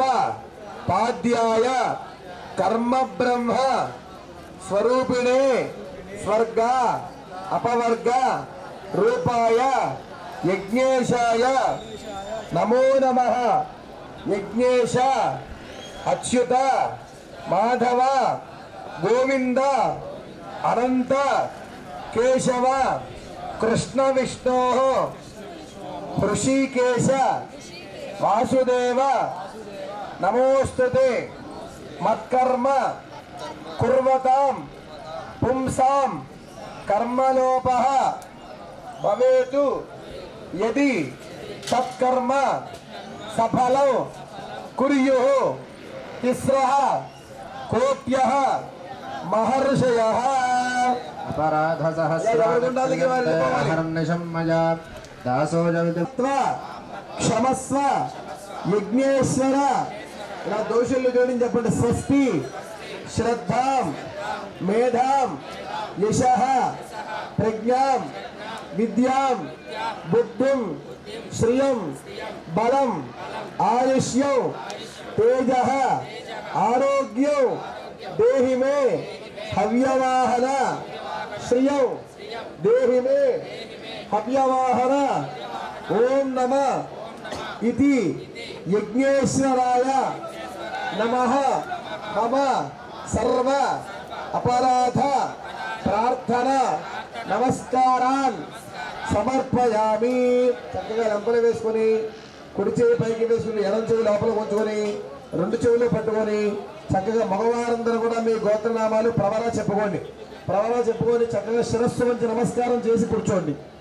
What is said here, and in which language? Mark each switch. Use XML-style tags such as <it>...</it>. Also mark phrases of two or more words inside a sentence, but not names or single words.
<sa>పాద్యాయ కర్మ బ్రహ్మ స్వరూపిణే స్వర్గ అపవర్గ రూపాయ యజ్ఞేశాయ నమో నమః యజ్ఞేశ అచ్యుత మాధవ గోవింద అనంత కేశవ कृष्ण विष्णो ऋषिकेश वासुदेव नमोस्तुते मत्कर्म कुर्वतां पुंसां कर्मलोपः भवेतु यदि तत्कर्म सफलं कुर्युः तिस्रः कोट्यः महर्षयः अपराध सहस्रहर्निशं मया दासो क्षमस्व यज्ञेश्वर</sa> <te>ఇలా దోషులు జోడించి చెప్పండి.</te> <sa>స్వస్తి శ్రద్ధాం మేధాం యశః ప్రజ్ఞాం విద్యాం బుద్ధిం శ్రియం బలం ఆయుష్యం తేజః ఆరోగ్యం దేహి మే హవ్యవాహన శ్రియం దేహి మే హవ్యవాహన ఓం నమః इति यज्ञेश्वराय नमः मम सर्व अपराध प्रार्थना नमस्कारान् సమర్పయామి.</sa> <te>చక్కగా లంపలు వేసుకొని కుడి చెవి పైకి వేసుకుని ఎడం చెవి లోపల ఉంచుకొని రెండు చెవులు పట్టుకొని చక్కగా మగవారందరూ కూడా మీ గోత్రనామాలు ప్రవర చెప్పుకోండి. ప్రవర చెప్పుకొని చక్కగా శిరస్సు వంచి నమస్కారం చేసి కూర్చోండి.</te>